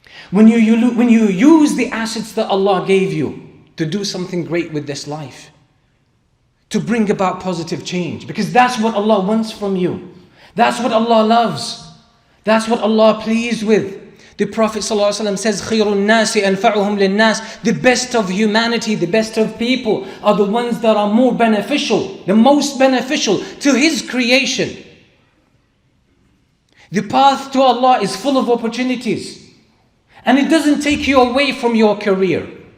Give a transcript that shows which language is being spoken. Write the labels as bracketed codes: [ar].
[en] When you use the assets that Allah gave you to do something great with this life, to bring about positive change, because that's what Allah wants from you. That's what Allah loves. That's what Allah pleased with. The Prophet ﷺ says, [ar] خِيرُ النَّاسِ أَنْفَعُهُمْ لِلنَّاسِ. [en] The best of humanity, the best of people are the ones that are more beneficial, the most beneficial to His creation. The path to Allah is full of opportunities. And it doesn't take you away from your career.